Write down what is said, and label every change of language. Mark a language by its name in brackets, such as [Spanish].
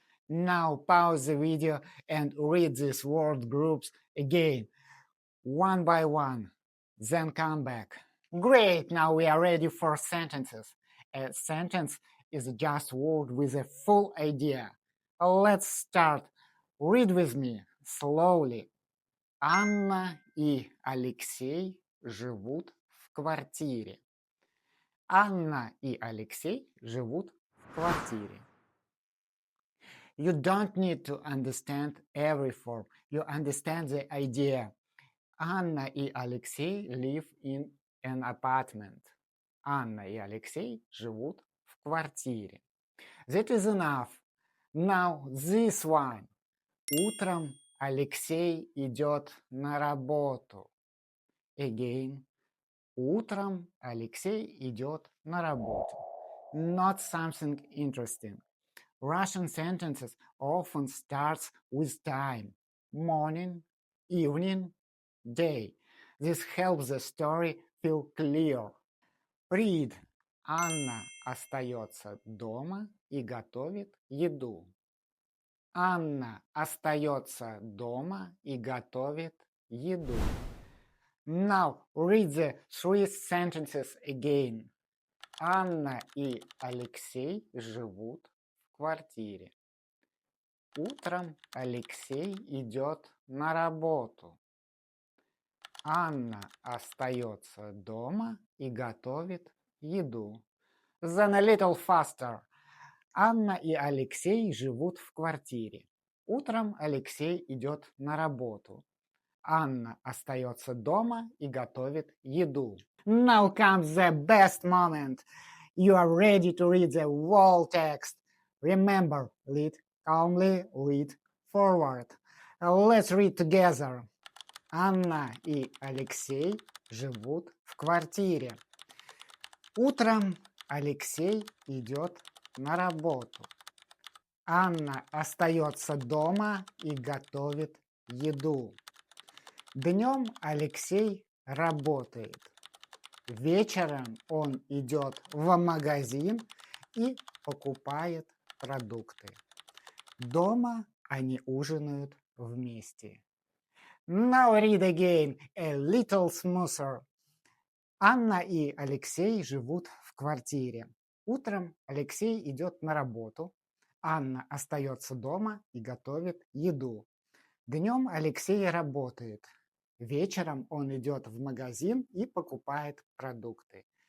[English] Now pause the video and read these word groups again, one by one, then come back. Great, now we are ready for sentences. A sentence is just a word with a full idea. Let's start. Read with me, slowly. [Russian] Анна и Алексей живут в квартире. Анна и Алексей живут в квартире. [English] You don't need to understand every form. You understand the idea. Anna и Алексей live in an apartment. [Russian] Анна и Алексей живут в квартире. [English] That is enough. Now this one. [Russian] Утром Алексей идет на работу. [English] Again. [Russian] Утром Алексей идет на работу. [English] Not something interesting. Russian sentences often starts with time. Morning, evening, day. This helps the story feel clear. Read. [Russian] Анна остается дома и готовит еду. Анна остается дома и готовит еду. [English] Now read the three sentences again. [Russian] Анна и Алексей живут в квартире. Утром Алексей идет на работу. Анна остается дома и готовит еду. [English] Then a little faster. [Russian] Анна и Алексей живут в квартире. Утром Алексей идет на работу. Анна остается дома и готовит еду. [English] Now comes the best moment. You are ready to read the whole text. Remember, read calmly, read forward. Let's read together. [Russian] Анна и Алексей живут в квартире. Утром Алексей идет на работу. Анна остается дома и готовит еду. Днем Алексей работает. Вечером он идет в магазин и покупает продукты. Дома они ужинают вместе. [English] Now read again, a little smoother. [Russian] Анна и Алексей живут в квартире. Утром Алексей идет на работу. Анна остается дома и готовит еду. Днем Алексей работает. Вечером он идет в магазин и покупает продукты.